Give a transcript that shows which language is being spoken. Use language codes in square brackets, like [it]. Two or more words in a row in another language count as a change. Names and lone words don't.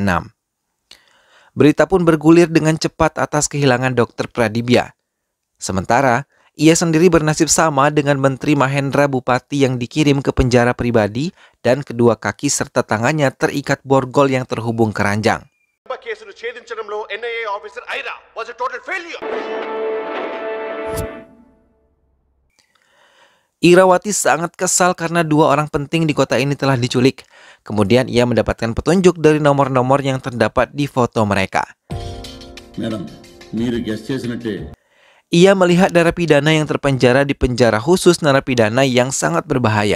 [id] Berita pun bergulir dengan cepat atas kehilangan Dr. Pradipya. Sementara, ia sendiri bernasib sama dengan Menteri Mahendra Bupati yang dikirim ke penjara pribadi dan kedua kaki serta tangannya terikat borgol yang terhubung keranjang. [te] కేసును ఛేదించడంలో ఎన్ఐఏ ఆఫీసర్ ఐరా [en] was a total failure. [id] Irawati sangat kesal karena dua orang penting di kota ini telah diculik. Kemudian ia mendapatkan petunjuk dari nomor-nomor yang terdapat di foto mereka. Ia melihat narapidana yang terpenjara di penjara khusus narapidana yang sangat berbahaya.